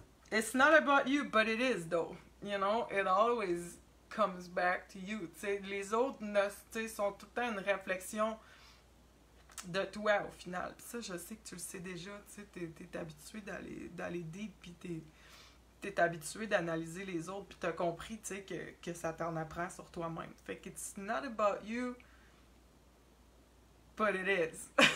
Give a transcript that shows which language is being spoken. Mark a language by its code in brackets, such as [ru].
[en] It's not about you, but it is though. You know, it always comes back to you. [fr] T'sais, les autres sont tout le temps une réflexion de toi au final. Puis ça, je sais que tu le sais déjà. T'es habitué d'aller deep, puis t'es habitué d'analyser les autres, puis t'as compris que ça t'en apprend sur toi-même. Fait que [en] it's not about you, but it is.